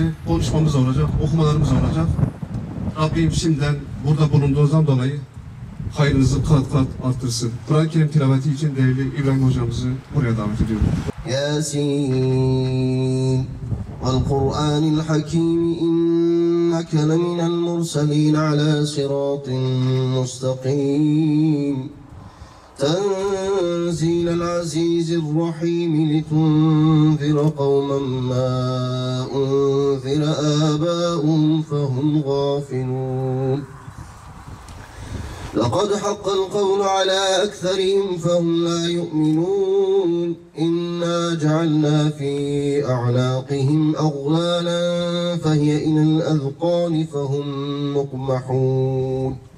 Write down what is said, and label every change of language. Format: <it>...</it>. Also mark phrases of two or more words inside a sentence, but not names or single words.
<tr>Konuşmamız olacak, okumalarımız olacak. Rabbim şimdiden burada bulunduğunuzdan dolayı hayrınızı kat kat arttırsın. Kur'an-ı Kerim tilaveti için değerli İbrahim hocamızı buraya davet ediyorum.</tr> <ar>يس والقرآن الحكيم إنك لمن المرسلين على صراط مستقيم. تنزيل العزيز الرحيم لتنذر قوما ما أنذر آباؤهم فهم غافلون لقد حق القول على أكثرهم فهم لا يؤمنون إنا جعلنا في أعناقهم أغلالا فهي إلى الأذقان فهم مقمحون</ar>